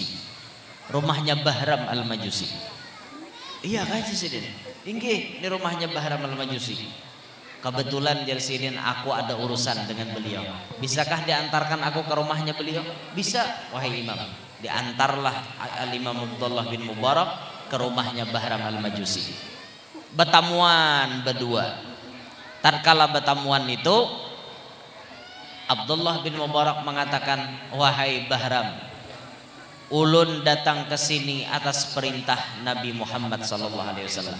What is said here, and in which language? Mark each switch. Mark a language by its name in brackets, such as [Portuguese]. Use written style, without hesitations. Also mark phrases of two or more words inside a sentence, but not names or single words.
[Banjar] Rumahnya Bahram al-Majusi. Iya kaji sidin. Inggih, ini rumahnya Bahram al-Majusi. Kebetulan jar sidin aku ada urusan dengan beliau. Bisakah diantarkan aku ke rumahnya beliau? Bisa, wahai imam. Diantarlah al-Imam Abdullah bin Mubarak ke rumahnya Bahram al-Majusi. Bertamuan berdua. Tatkala bertamuan itu, Abdullah bin Mubarak mengatakan, wahai Bahram, ulun datang ke sini atas perintah Nabi Muhammad SAW.